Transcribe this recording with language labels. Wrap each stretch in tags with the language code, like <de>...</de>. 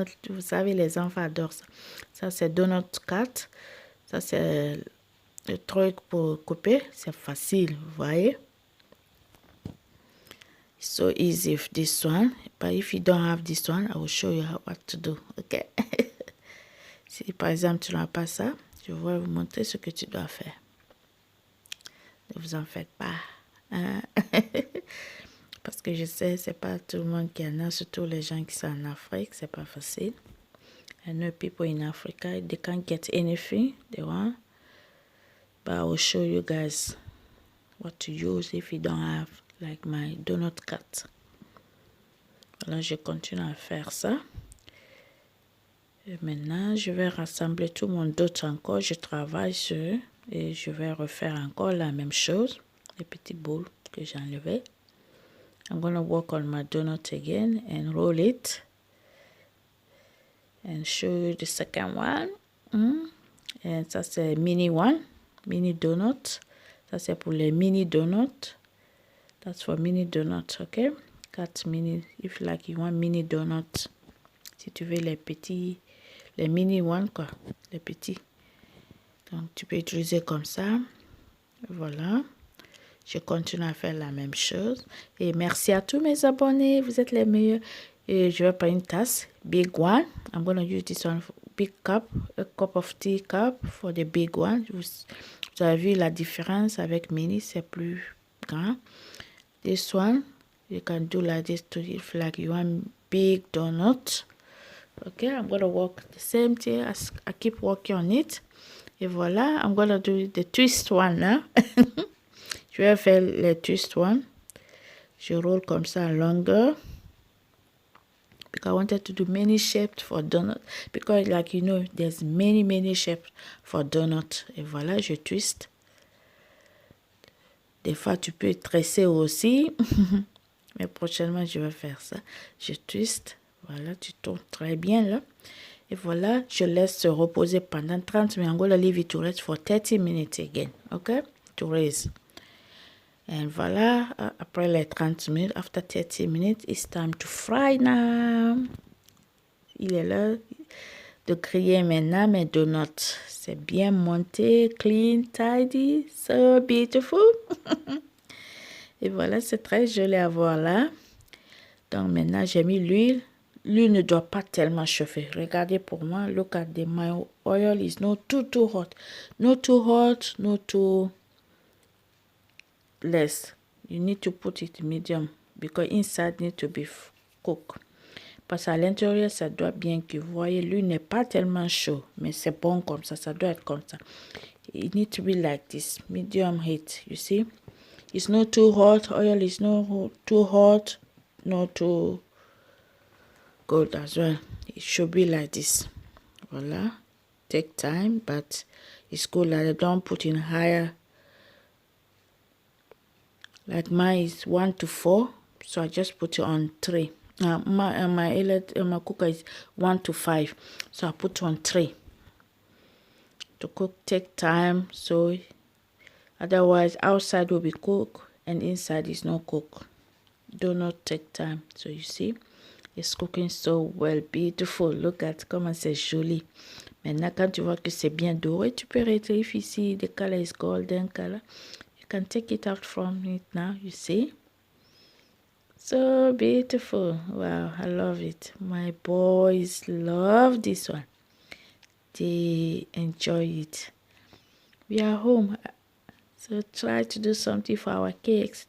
<fr>Vous savez, les enfants adorent ça. Ça, c'est donut cut. Ça, c'est le truc pour couper. C'est facile, vous voyez?</fr> <en>So easy with this one, but if you don't have this one, I will show you what to do, okay?</en> <fr>Si par exemple tu n'as pas ça, je vais vous montrer ce que tu dois faire. Ne vous en faites pas, hein? Parce que je sais, c'est pas tout le monde qui en a, surtout les gens qui sont en Afrique, c'est pas facile.</fr> <en>I know people in Africa, they can't get anything they want, but I will show you guys what to use if you don't have like my donut cut.</en> <fr>Voilà, je continue à faire ça. Et maintenant, je vais rassembler tout mon dot encore. Je travaille sur et je vais refaire encore la même chose. Les petits boules que j'ai enlevés.</fr> <en>I'm going to work on my donut again and roll it. And show you the second one. And</en> <fr>ça c'est</fr> <en>mini one. Mini donut.</en> <fr>Ça c'est pour les mini donuts.</fr> <en>That's for mini donuts, okay? 4 mini, if like you want mini donuts.</en> <fr>Si tu veux les petits, les mini one quoi, les petits. Donc tu peux utiliser comme ça. Voilà. Je continue à faire la même chose. Et merci à tous mes abonnés. Vous êtes les meilleurs. Et je vais prendre une tasse.</fr> <en>Big one. I'm going to use this one. Big cup. A cup of tea cup for the big one.</en> <fr>Vous avez vu la différence avec mini. C'est plus grand.</fr> <en>This one. You can do like this to if like you want big donut. Okay. I'm going to work the same thing. As I keep working on it.</en> <fr>Et voilà.</fr> <en>I'm going to do the twist one now.</en> <fr>Je vais faire les twist one. Je roule comme ça en longueur.</fr> <en>Because I wanted to do many shapes for donut. Because like you know, there's many shapes for donut.</en> <fr>Et voilà, je twist. Des fois, tu peux tresser aussi. Mais prochainement, je vais faire ça. Je twist. Voilà, tu tournes très bien là. Et voilà, je laisse se reposer pendant 30 minutes.</fr> <en>I'm going to leave it to rest for 30 minutes again. Okay? To raise.</en> <fr>Et voilà, après les 30 minutes,</fr> <en>after 30 minutes, it's time to fry now.</en> <fr>Il est l'heure de griller maintenant mes donuts. C'est bien monté,</fr> <en>clean, tidy, so beautiful.</en> <fr>Et voilà, c'est très joli à voir là. Donc maintenant, j'ai mis l'huile. L'huile ne doit pas tellement chauffer. Regardez pour moi,</fr> <en>look at the my oil is not too hot. Not too hot, not too less. You need to put it medium because inside need to be cooked.</en> <fr>Parce qu'à l'intérieur, ça doit bien que vous voyez, l'huile n'est pas tellement chaud, mais c'est bon comme ça doit être comme ça.</fr> <en>It needs to be like this, medium heat, you see. It's not too hot, oil is not too hot, not too cold as well. It should be like this.</en> <fr>Voilà.</fr> <en>Take time, but it's good that I don't put in higher. Like mine is 1 to 4, so I just put it on 3. My cooker is 1 to 5, so I put on 3. To cook take time, so otherwise outside will be cooked and inside is not cooked. Do not take time. So you see, it's cooking so well, beautiful. Look at</en> <fr>comment c'est joli. Maintenant, quand tu vois que c'est bien doré, tu peux retirer ici.</fr> <en>The color is golden color. You can take it out from it now, you see. So beautiful. Wow, I love it. My boys love this one. They enjoy it. We are home, so try to do something for our cakes.</en>